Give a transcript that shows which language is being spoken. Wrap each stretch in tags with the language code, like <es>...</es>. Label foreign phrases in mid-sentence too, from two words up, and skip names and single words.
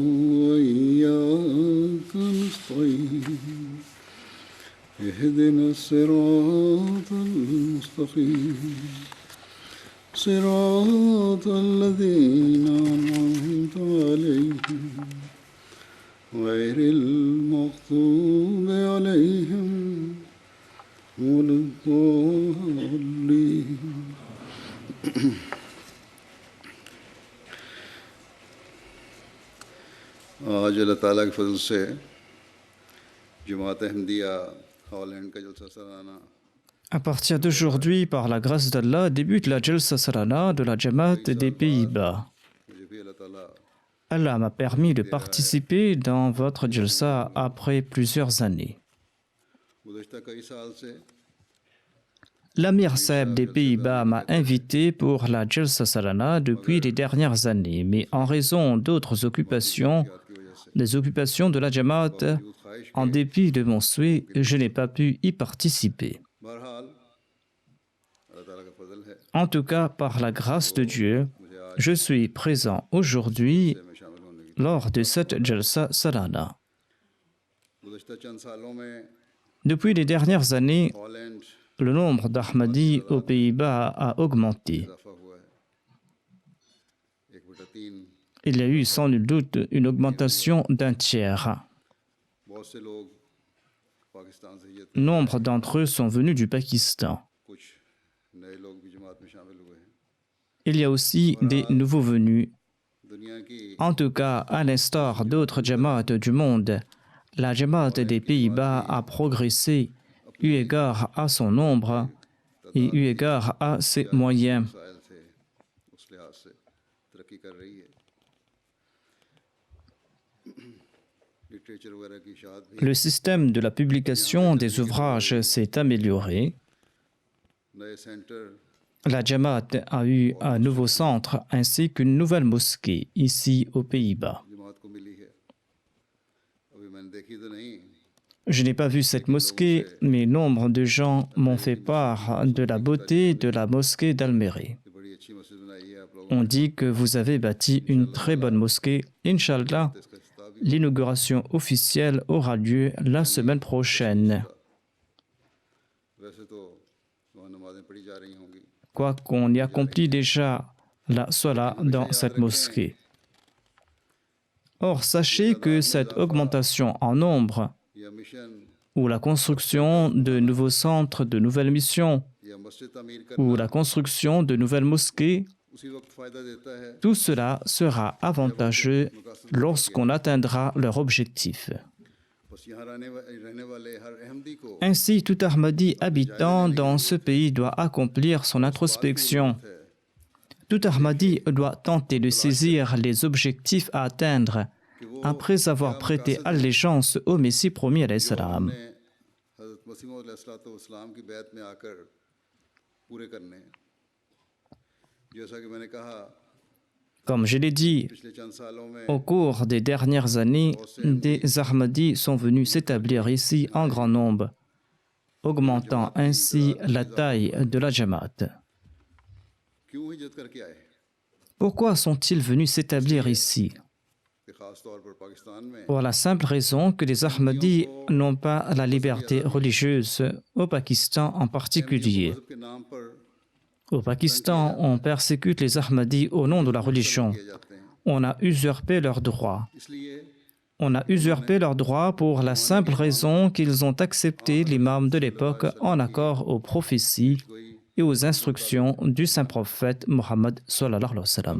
<ar>وإياك نستعين اهدنا الصراط المستقيم صراط الذين أنعمت عليهم غير المغضوب عليهم ولا الضالين.</ar> <ur>آج اللہ تعالیٰ کے فضل سے جماعت احمدیہ ہالینڈ کا جلسہ سالانہ</ur> <fr>À partir d'aujourd'hui, par la grâce d'Allah, débute la Jalsa Salana de la Jamaat des Pays-Bas.</fr> <ur>مجھے بھی اللہ تعالیٰ</ur> <fr>Allah m'a permis de participer dans votre Jalsa après plusieurs années.</fr> <ur>گزشتہ کئی سال سے</ur> <fr>L'Amir Saeb des Pays-Bas m'a invité pour la Jalsa Salana depuis les dernières années, mais en raison d'autres occupations, des occupations de la Jamaat, en dépit de mon souhait, je n'ai pas pu y participer.</fr> <ur>بہرحال اللہ تعالیٰ کا فضل ہے</ur> <fr>En tout cas, par la grâce de Dieu, je suis présent aujourd'hui</fr> <ur>میں شامل ہونے کی</ur> <fr>lors de cette Jalsa Salana.</fr> <ur>گزشتہ چند سالوں میں</ur> <fr>Depuis les dernières années,</fr> <ur>हॉलैंड</ur> <fr>le nombre d'Ahmadis aux Pays-Bas a augmenté.</fr> <ur>اضافہ ہوا ہے 1/3</ur> <fr>Il y a eu sans nul doute une augmentation d'un tiers.</fr> <ur>بہت سے لوگ پاکستان سے ہجرت</ur> <fr>Nombre d'entre eux sont venus du Pakistan.</fr> <ur>کچھ نئے لوگ بھی جماعت میں شامل ہوئے ہیں</ur> <fr>Il y a aussi des nouveaux venus.</fr> <ur>دنیا کی</ur> <fr>En tout cas, à l'instar d'autres Jamaat du monde, la Jamaat des Pays-Bas a progressé eu égard à son nombre et eu égard à ses moyens.</fr> <ur>وسائل سے اس لحاظ سے ترقی کر رہی ہے لٹریچر وغیرہ کی اشاعت بھی</ur> <fr>Le système de la publication des ouvrages s'est amélioré.</fr> <ur>نئے سینٹر</ur> <fr>La Jamaat a eu un nouveau centre ainsi qu'une nouvelle mosquée ici aux Pays-Bas.</fr> <ur>جماعت کو ملی ہے ابھی میں نے دیکھی تو نہیں</ur> <fr>Je n'ai pas vu cette mosquée, mais nombre de gens m'ont fait part de la beauté de la mosquée d'Almere.</fr> <ur>کہ بڑی اچھی مسجد بنائی ہے آپ لوگوں</ur> <fr>On dit que vous avez bâti une très bonne mosquée. Inch'Allah,</fr> <ur>نے اس کا خطاب بھی</ur> <fr>l'inauguration officielle aura lieu la semaine prochaine.</fr> <ur>ویسے تو وہاں نمازیں پڑھی جا رہی ہوں گی</ur> <fr>Quoiqu'on y accomplit déjà la Salah dans cette mosquée. Or, sachez que cette augmentation en nombre</fr> <ur>یا مشن</ur> <fr>ou la construction de nouveaux centres, de nouvelles missions,</fr> <ur>یا مسجد تعمیر</ur> <fr>ou</fr> <ur>करना</ur> <fr>la construction de nouvelles mosquées,</fr> <ur>اسی وقت فائدہ دیتا ہے</ur> <fr>tout cela sera avantageux lorsqu'on atteindra leur objectif.</fr> <ur>بس یہاں رہنے والے ہر احمدی کو</ur> <fr>Ainsi, tout Ahmadi habitant dans ce pays doit accomplir son introspection. Tout Ahmadi doit tenter de saisir les objectifs à atteindre après avoir prêté allégeance au Messie promis</fr> <ar>علیہ السلام.</ar> <ur>نے حضرت مسیح موعود علیہ السلام کی بیعت میں آکر پورے کرنے ہیں. جیسا کہ میں نے کہا</ur> <fr>Comme je l'ai dit,</fr> <ur>پچھلے چند سالوں میں</ur> <fr>au cours des dernières années, des Ahmadis sont venus s'établir ici en grand nombre, augmentant ainsi la taille de la Jamaat.</fr> <ur>کیوں ہجرت کر کے آئے</ur> <fr>Pourquoi sont-ils venus s'établir ici?</fr> <ur>کہ خاص طور پر پاکستان میں</ur> <fr>pour la simple raison que les Ahmadis n'ont pas la liberté religieuse, au Pakistan en particulier.</fr> <ur>مذہب کے نام پر</ur> <fr>Au Pakistan, on persécute les Ahmadis au nom de la religion.</fr> <ur>کیے جاتے ہیں,</ur> <fr>On a usurpé leurs droits.</fr> <ur>इसलिए</ur> <fr>On a usurpé leurs droits pour la simple raison qu'ils ont accepté l'imam de l'époque en accord aux prophéties et aux instructions du saint prophète Mohammed</fr> <ar>صلی اللہ علیہ وسلم.</ar>